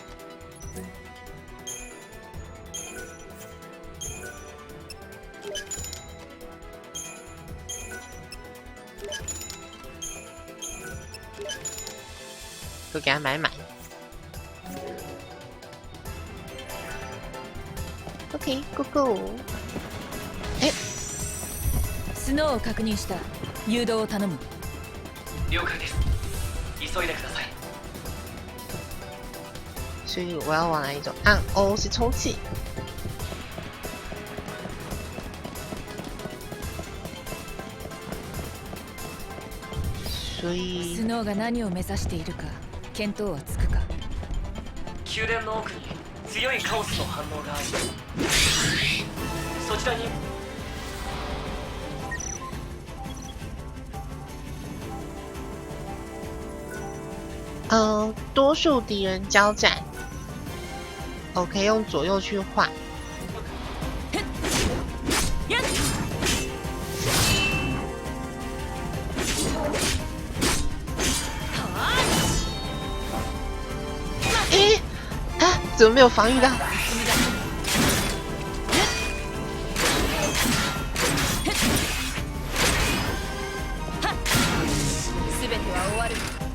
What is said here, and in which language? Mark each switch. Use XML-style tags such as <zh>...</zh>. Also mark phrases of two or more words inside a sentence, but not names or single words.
<zh>都给他买满。</zh> <en>OK， Go Go。</en> <ja>スノーを確認した。誘導を頼む。了解です。急いでください。</ja> <zh>所以我要往哪里走？按 O 是充气。所以</zh> <ja>スノーが何を目指しているか見当はつくか。宮殿の奥に強いカオスの反応があります。そちらに</ja> <zh>多数敌人交战，我可以用左右去换。怎么没有防御到？</zh> <ja>全ては終わる。</ja>